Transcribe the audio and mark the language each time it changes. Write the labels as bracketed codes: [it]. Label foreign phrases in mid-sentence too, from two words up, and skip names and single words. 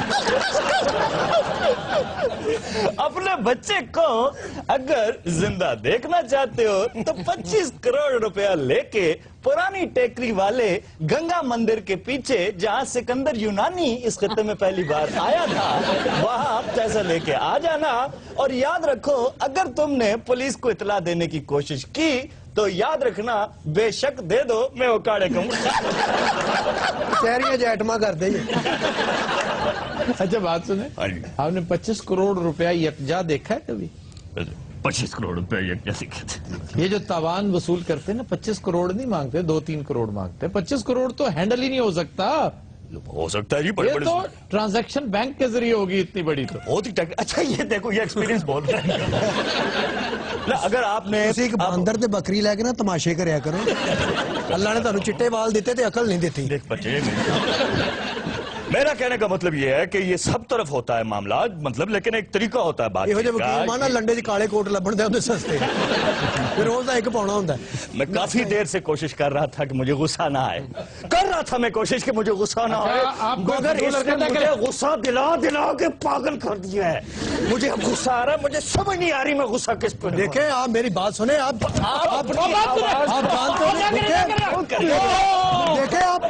[ur] اپنے بچے کو اگر زندہ دیکھنا چاہتے ہو تو 25 کروڑ روپیہ لے کے پرانی ٹیکری والے گنگا مندر کے پیچھے جہاں سکندر یونانی اس خطے میں پہلی بار آیا تھا وہاں پیسہ لے کے آ جانا. اور یاد رکھو, اگر تم نے پولیس کو اطلاع دینے کی کوشش کی تو یاد رکھنا, بے شک دے دو, میں وہ کاڑے کہوں. ਸ਼ਹਿਰੀਆਂ ਜੈਟਮਾ ਕਰਦੇ ਜੀ. اچھا بات سنیں, ہاں جی, آپ نے 25 کروڑ روپیہ یکجا دیکھا ہے کبھی؟ 25 کروڑ روپے یہ کیسے کہتے ہیں؟ یہ جو تاوان وصول کرتے ہیں نا, 25 کروڑ نہیں مانگتے, 2-3 کروڑ مانگتے ہیں. 25 کروڑ تو ہینڈل ہی نہیں ہو سکتا. ہو سکتا ہے جی, بڑے یہ بڑے تو ٹرانزیکشن بینک کے ذریعے ہوگی اتنی بڑی تو. بہت ہی اچھا, یہ دیکھو یہ ایکسپیرینس بہت ہے. اگر آپ نے [pa] ਤੁਸੀਂ ਇੱਕ ਬਾਂਦਰ ਤੇ ਬੱਕਰੀ ਲੈ ਕੇ ਨਾ ਤਮਾਸ਼ੇ ਕਰਿਆ ਕਰੋ. ਅੱਲਾ ਨੇ ਤੁਹਾਨੂੰ ਚਿੱਟੇ ਵਾਲ ਦਿੱਤੇ ਤੇ ਅਕਲ ਨਹੀਂ ਦਿੱਤੀ. [ur] دیکھ بچے, میرا کہنے کا مطلب یہ ہے کہ یہ سب طرف ہوتا ہے معاملات, مطلب لیکن ایک طریقہ ہوتا ہے بات [pa] ਇਹੋ ਜਿਹੇ ਵਕੀਲ ਮਾਨਾ ਲੰਡੇ 'ਚ ਕਾਲੇ ਕੋਟ ਲੱਭਣ ਦੇ ਹੁੰਦੇ ਸਸਤੇ. ਫਿਰ ਰੋਜ਼ ਦਾ ਇੱਕ ਪਾਉਣਾ ਹੁੰਦਾ. [ur] میں کافی دیر سے کوشش کر رہا تھا کہ مجھے غصہ نہ آئے, کر رہا تھا میں کوشش کہ مجھے غصہ نہ آئے, مگر اس نے مجھے غصہ دلا کے پاگل کر دیا ہے. مجھے اب غصہ آ رہا ہے, مجھے سمجھ نہیں آ رہی میں غصہ کس پہ. دیکھیں آپ میری بات سنیں, آپ جانتے ہیں, دیکھیں آپ